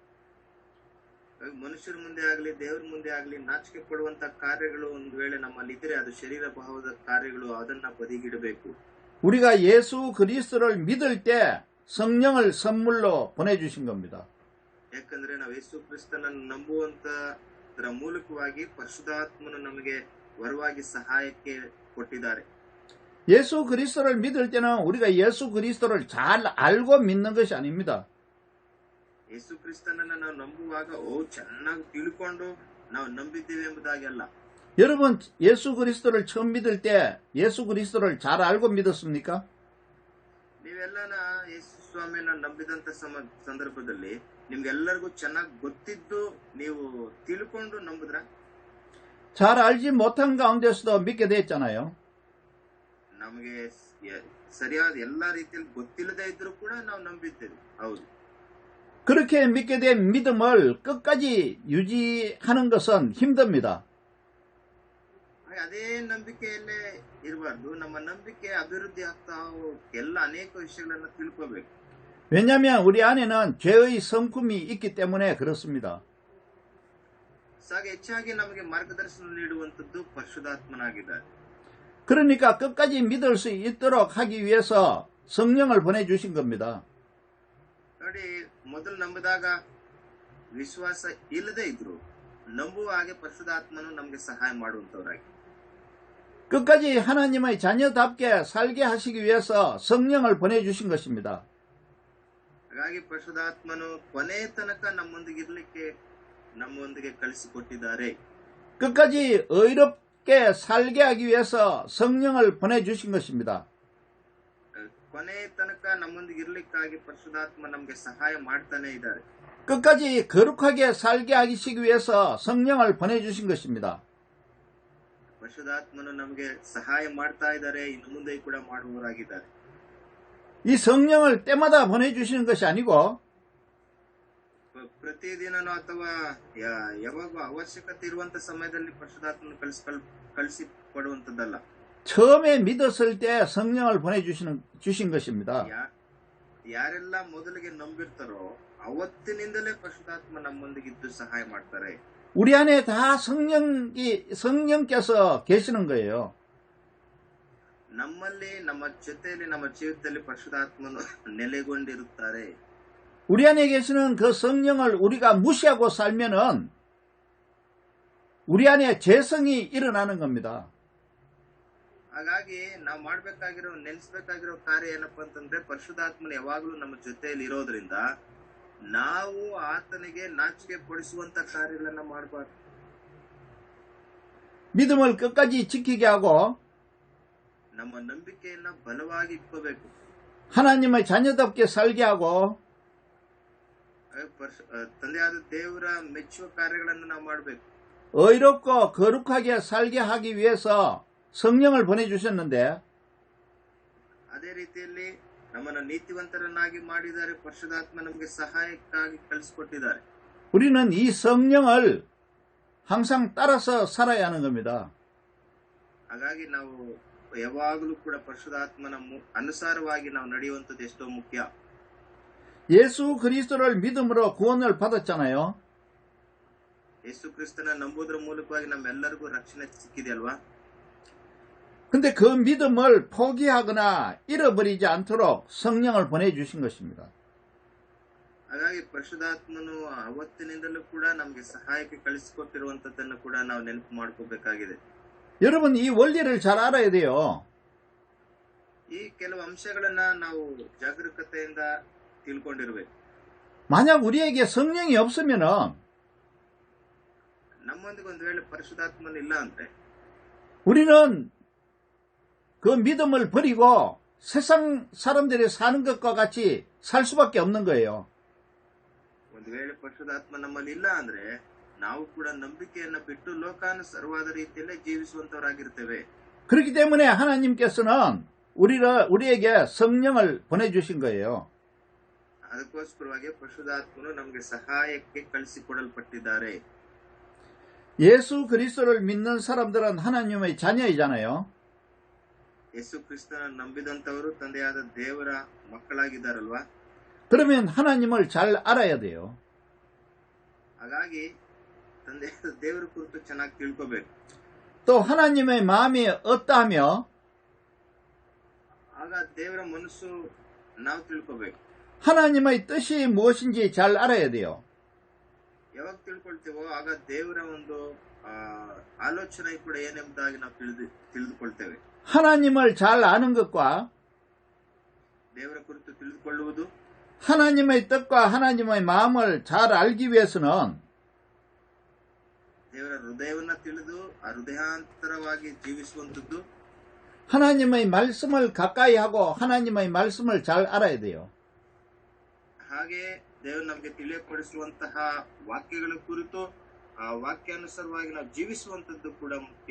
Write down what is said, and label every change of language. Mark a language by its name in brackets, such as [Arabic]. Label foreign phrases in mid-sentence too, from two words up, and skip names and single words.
[Kannada] ಮನುಷ್ಯರ ಮುಂದೆ ಆಗಲಿ ದೇವರ ಮುಂದೆ ಆಗಲಿ ನಾಚಿಕೆ ಪಡುವಂತ ಕಾರ್ಯಗಳು ಒಂದು ವೇಳೆ ನಮ್ಮಲ್ಲಿ ಇದ್ರೆ ಅದು ಶರೀರ ಭಾವದ ಕಾರ್ಯಗಳು, ಅದನ್ನ ಬದಿಗಿಡಬೇಕು. [Korean] 우리가 예수 그리스도를 믿을 때 성령을 선물로 보내주신 겁니다. [Kannada] ಯಾಕಂದ್ರೆ ನಾವು ಯೇಸು ಕ್ರಿಸ್ತನನ್ನು ನಂಬುವಂತರ ಮೂಲಕವಾಗಿ ಪರಿಶುದ್ಧಾತ್ಮನು ನಮಗೆ ವರವಾಗಿ ಸಹಾಯಕ್ಕೆ ಕೊಟ್ಟಿದ್ದಾರೆ. [Korean] 예수 그리스도를 믿을 때는 우리가 예수 그리스도를 잘 알고 믿는 것이 아닙니다. [Kannada] ಯೇಸು ಕ್ರಿಸ್ತನನ್ನ ನಾವು ನಂಬುವಾಗ ಚೆನ್ನಾಗಿ ತಿಳ್ಕೊಂಡು ನಾವು ನಂಬಿದ್ದೇವೆ ಎಂಬುದಾಗಿ ಅಲ್ಲ. [Korean] 여러분 예수 그리스도를 처음 믿을 때 예수 그리스도를 잘 알고 믿었습니까? [Kannada] ನೀವೆಲ್ಲ ನೀವೆಲ್ಲನ ಯೇಸು ಸ್ವಾಮಿನ ನಂಬಿದಂತ ಸಂದರ್ಭದಲ್ಲಿ ನಿಮ್ಗೆಲ್ಲರಿಗೂ ಚೆನ್ನಾಗಿ ಗೊತ್ತಿದ್ದು ನೀವು ತಿಳ್ಕೊಂಡು ನಂಬಿದ್ರ? [Korean] 잘 알지 못한 가운데서도 믿게 됐잖아요. [Kannada] ನಮಗೆ ಸರಿಯಾದ ಎಲ್ಲಾ ರೀತಿಯಲ್ಲಿ ಗೊತ್ತಿಲ್ಲದೆ ಇದ್ರೂ ಕೂಡ ನಾವು ನಂಬಿದ್ದೇವೆ. ಹೌದು. [Korean] 그렇게 믿게 된 믿음을 끝까지 유지하는 것은 힘듭니다. [Kannada] ಅದೇ ನಂಬಿಕೆಯಲ್ಲೇ ಇರಬಾರ್ದು. ನಮ್ಮ ನಂಬಿಕೆ ಅಭಿವೃದ್ಧಿ ಆಗ್ತಾ ಎಲ್ಲ ಅನೇಕ ವಿಷಯಗಳನ್ನ ತಿಳ್ಕೋಬೇಕು. [Korean] 왜냐하면 우리 안에는 죄의 성품이 있기 때문에 그렇습니다. [Kannada] ಹೆಚ್ಚಾಗಿ ನಮಗೆ ಮಾರ್ಗದರ್ಶನ ನೀಡುವಂತದ್ದು ಪರಿಶುದ್ಧಾತ್ಮನಾಗಿದ್ದಾರೆ. [Korean] 그러니까 끝까지 믿을 수 있도록 하기 위해서 성령을 보내주신 겁니다. [Kannada] ನೋಡಿ, ಮೊದಲು ನಂಬಿದಾಗ ವಿಶ್ವಾಸ ಇಲ್ಲದೆ ಇದ್ರು ನಂಬುವ ಹಾಗೆ ಪರಿಶುದ್ಧಾತ್ಮನು ನಮಗೆ ಸಹಾಯ ಮಾಡುವಂತವರಾಗಿ [Korean] 끝까지 하나님의 자녀답게 살게 하시기 위해서 성령을 보내주신 것입니다. [Kannada] ಹಾಗಾಗಿ ಪರಿಶುದ್ಧಾತ್ಮನು ಕೊನೆ ತನಕ ನಮ್ಮೊಂದಿಗೆ ಕಳಿಸಿಕೊಟ್ಟಿದ್ದಾರೆ. [Korean] 끝까지 의롭게 살게 하기 위해서 성령을 보내주신 것입니다. [Kannada] ಕೊನೆ ತನಕ ನಮ್ಮೊಂದಿಗೆ ಇರ್ಲಿಕ್ಕಾಗಿ ಪರಿಶುದ್ಧಾತ್ಮ ನಮಗೆ ಸಹಾಯ ಮಾಡ್ತಾನೆ ಇದ್ದಾರೆ. [Korean] 끝까지 거룩하게 살게 하시기 위해서 성령을 보내주신 것입니다. [Kannada] ಪರಿಶುದ್ಧಾತ್ಮನು ನಮಗೆ ಸಹಾಯ ಮಾಡ್ತಾ ಇದ್ದಾರೆ, ಇನ್ನು ಮುಂದೆ ಕೂಡ ಮಾಡುವವರಾಗಿದ್ದಾರೆ. [Korean] 이 성령을 때마다 보내주시는 것이 아니고 [Kannada] ಪ್ರತಿದಿನನೂ ಅಥವಾ ಯಾವಾಗ ಅವಶ್ಯಕತೆ ಇರುವಂತ ಸಮಯದಲ್ಲಿ ಪರಿಶುದ್ಧಾತ್ಮನ ಕಳಿಸಿ ಕೊಡುವಂತದ್ದಲ್ಲ. [Korean] 처음에 믿었을 때 성령을 보내주신 것입니다. [Kannada] ಯಾರೆಲ್ಲ ಮೊದಲಿಗೆ ನಂಬಿರ್ತಾರೋ ಅವತ್ತಿನಿಂದಲೇ ಪರಿಶುದ್ಧಾತ್ಮ ನಮ್ಮೊಂದಿಗಿದ್ದು ಸಹಾಯ ಮಾಡ್ತಾರೆ. [Korean] 우리 안에 다 성령께서 계시는 거예요. [Kannada] ನಮ್ಮಲ್ಲಿ, ನಮ್ಮ ಜೊತೆಯಲ್ಲಿ, ನಮ್ಮ ಜೀವಿತದಲ್ಲಿ ಪರಿಶುದ್ಧಾತ್ಮನು ನೆಲೆಗೊಂಡಿರುತ್ತಾರೆ. [Korean] 우리 안에 계시는 그 성령을 우리가 무시하고 살면은 우리 안에 죄성이 일어나는 겁니다. [Kannada] ಹಾಗಾಗಿ ನಾವು ನೆನೆಸಬೇಕಾಗಿರೋ ಕಾರ್ಯ ಏನಪ್ಪಾ ಅಂತಂದ್ರೆ ಪರಿಶುದ್ಧಾತ್ಮನ ಯಾವಾಗಲೂ ನಮ್ಮ ಜೊತೆಯಲ್ಲಿ ಇರೋದ್ರಿಂದ ನಾವು ಆತನಿಗೆ ನಾಚಿಕೆ ಪಡಿಸುವಂತ ಕಾರ್ಯಗಳನ್ನ ಮಾಡಬಾರ್ದು. [Korean] 믿음을 끝까지 지키게 하고 [Kannada] ನಮ್ಮ ನಂಬಿಕೆಯನ್ನ ಬಲವಾಗಿ ಇಟ್ಕೋಬೇಕು. [Korean] 하나님의 자녀답게 살게 하고 [Kannada] ತಂದೆಯಾದ ದೇವರ ಮೆಚ್ಚುವ ಕಾರ್ಯಗಳನ್ನು ನಾವು ಮಾಡಬೇಕು. [Korean] 의롭고 거룩하게 살게 하기 위해서 성령을 보내주셨는데 [Kannada] ಅದೇ ರೀತಿಯಲ್ಲಿ ನಮ್ಮನ್ನು ನೀತಿವಂತರನ್ನಾಗಿ ಮಾಡಿದ್ದಾರೆ. ಪರಿಶುದ್ಧಾತ್ಮ ನಮಗೆ ಸಹಾಯಕ್ಕಾಗಿ ಕಳಿಸಿಕೊಟ್ಟಿದ್ದಾರೆ. [Korean] 우리는 이 성령을 항상 따라서 살아야 하는 겁니다. [Kannada] ಹಾಗಾಗಿ ನಾವು ಯಾವಾಗಲೂ ಕೂಡ ಪರಿಶುದ್ಧಾತ್ಮನ ಅನುಸಾರವಾಗಿ ನಾವು ನಡೆಯುವಂಥದ್ದು ಎಷ್ಟೋ ಮುಖ್ಯ. [Korean] 예수 그리스도를 믿음으로 구원을 받았잖아요. [Kannada] ಯೇಸು ಕ್ರಿಸ್ತನ ನಂಬುವುದರ ಮೂಲಕವಾಗಿ ನಮ್ಮೆಲ್ಲರಿಗೂ ರಕ್ಷಣೆ ಸಿಕ್ಕಿದೆ ಅಲ್ವಾ? [Korean] 근데 그 믿음을 포기하거나 잃어버리지 않도록 성령을 보내주신 것입니다. [Kannada] ಹಾಗಾಗಿ ಪರಿಶುದ್ಧಾತ್ಮನು ಅವತ್ತಿನಿಂದಲೂ ಕೂಡ ನಮಗೆ ಸಹಾಯಕ್ಕೆ ಕಳಿಸಿಕೊಟ್ಟಿರುವಂತದ್ದನ್ನು ಕೂಡ ನಾವು ನೆನಪು ಮಾಡ್ಕೋಬೇಕಾಗಿದೆ. [Korean] 여러분 이 원리를 잘 알아야 돼요. [Kannada] ಈ ಕೆಲವು ಅಂಶಗಳನ್ನ ನಾವು ಜಾಗರೂಕತೆಯಿಂದ ತಿಳ್ಕೊಂಡಿರ್ಬೇಕು. [Korean] 만약 우리에게 성령이 없으면은 [Kannada] ನಮ್ಮೊಂದಿಗೆ ಒಂದು ವೇಳೆ ಪರಿಶುದ್ಧಾತ್ಮನ ಇಲ್ಲ ಅಂದ್ರೆ [Korean] 우리는 그 믿음을 버리고 세상 사람들이 사는 것과 같이 살 수밖에 없는 거예요. [Kannada] ಒಂದು ವೇಳೆ ಪರಿಶುದ್ಧಾತ್ಮ ನಮ್ಮಲ್ಲಿ ಇಲ್ಲ ಅಂದ್ರೆ ನಾವು ಕೂಡ ನಂಬಿಕೆಯನ್ನ ಬಿಟ್ಟು ಲೋಕಾನುಸಾರವಾದ ರೀತಿಯಲ್ಲೇ ಜೀವಿಸುವಂತವರಾಗಿರ್ತೇವೆ. [Korean] 그렇기 때문에 하나님께서는 우리에게 성령을 보내주신 거예요. [Kannada] ಅದಕ್ಕೋಸ್ಕರವಾಗಿ ಪರಿಶುದ್ಧಾತ್ಮನು ನಮಗೆ ಸಹಾಯಕ್ಕೆ ಕಳಿಸಿಕೊಡಲ್ಪಟ್ಟಿದ್ದಾರೆ. [Korean] 예수 그리스도를 믿는 사람들은 하나님의 자녀이잖아요. [Kannada] ಯೇಸು ಕ್ರಿಸ್ತನ ನಂಬಿದಂತವರು ತಂದೆಯಾದ ದೇವರ ಮಕ್ಕಳಾಗಿದ್ದಾರಲ್ವಾ? [Korean] 그러면 하나님을 잘 알아야 돼요. [Kannada] ಹಾಗಾಗಿ ತಂದೆಯಾದ ದೇವರ ಕುರಿತು ಚೆನ್ನಾಗಿ ತಿಳ್ಕೋಬೇಕು. [Korean] 또 하나님의 마음이 어떠하며 [Kannada] ಆಗ ದೇವರ ಮನಸ್ಸು ನಾವು ತಿಳ್ಕೋಬೇಕು. [Korean] 하나님의 뜻이 무엇인지 잘 알아야 돼요. [Kannada] ಯಾವಾಗ ತಿಳ್ಕೊಳ್ತೇವೋ ಆಗ ದೇವರ ಒಂದು ಆಲೋಚನೆ ಕೂಡ ಏನೆಂಬುದಾಗಿ ನಾವು ತಿಳಿದುಕೊಳ್ತೇವೆ. [Korean] 하나님을 잘 아는 것과 [Kannada] ದೇವರ ಕುರಿತು ತಿಳಿದುಕೊಳ್ಳುವುದು, [Korean] 하나님의 뜻과 하나님의 마음을 잘 알기 위해서는 [Kannada] ದೇವರ ಹೃದಯವನ್ನ ತಿಳಿದು ಆ ಹೃದಯಾಂತರವಾಗಿ ಜೀವಿಸುವಂತದ್ದು, [Korean] 하나님의 말씀을 가까이 하고 하나님의 말씀을 잘 알아야 돼요. [Kannada] ಹಾಗೆ ದೇವರು ನಮಗೆ ತಿಳಿಯಪಡಿಸುವಂತಹ ವಾಕ್ಯಗಳ ಕುರಿತು ಆ ವಾಕ್ಯಾನುಸಾರವಾಗಿ ನಾವು ಜೀವಿಸುವಂತದ್ದು ಕೂಡ ಮುಖ್ಯ.